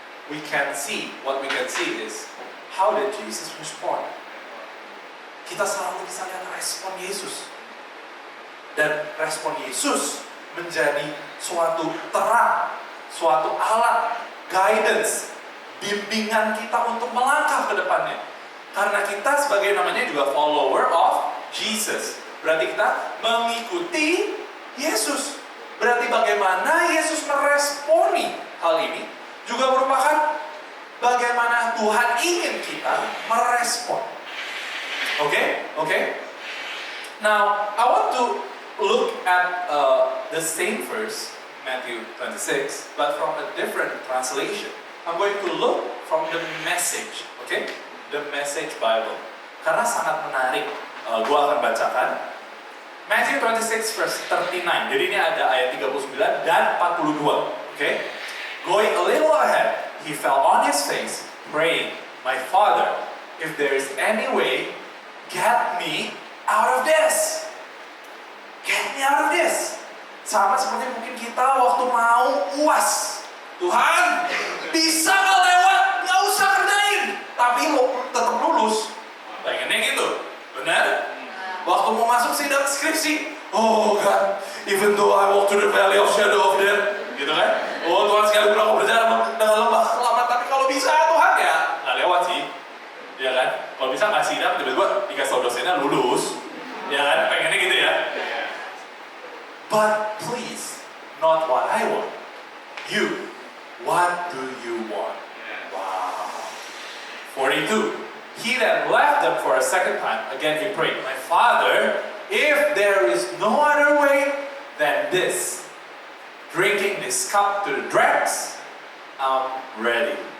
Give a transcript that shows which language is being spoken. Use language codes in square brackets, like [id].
[en] What we can see is, how did Jesus respond? [id] Kita selalu bisa lihat respon Yesus. Dan respon Yesus menjadi suatu terang, suatu alat, guidance, bimbingan kita untuk melangkah ke depannya. Karena kita sebagai namanya juga [en] follower of Jesus. [id] Berarti kita mengikuti Yesus. Berarti bagaimana Yesus meresponi hal ini juga merupakan bagaimana Tuhan ingin kita merespon. Oke? [en] Now, I want to look at the same verse, Matthew 26, but from a different translation. I'm going to look from the Message, okay? The Message Bible. [id] Karena sangat menarik, gue akan bacakan. [en] Matthew 26 verse 39. [id] Jadi ini ada ayat 39 dan 42. Okay? [en] Going a little ahead, he fell on his face, praying, My Father, if there is any way, get me out of this. Get me out of this. [id] Sama seperti mungkin kita waktu mau UAS. Tuhan, bisa nggak lewat? Nggak usah kerjain. Tapi lo tetap lulus. Pengennya gitu. Benar? Waktu mau masuk sidang skripsi. [en] Oh God, even though I walk through the valley of shadow of death. [id] Gitu kan? Oh Tuhan, sekalipun aku berjalan dengan lembah kelamat. Tapi kalau bisa Tuhan ya nggak lewat sih. Ya kan? Kalau bisa nggak sidang, tiba-tiba dikasih tau dosennya lulus. Ya kan? Pengennya gitu ya. [en] But please, not what I want. You. What do you want? Wow. 42. He then left them for a second time. Again he prayed, My Father, if there is no other way than this, drinking this cup to the dregs, I'm ready.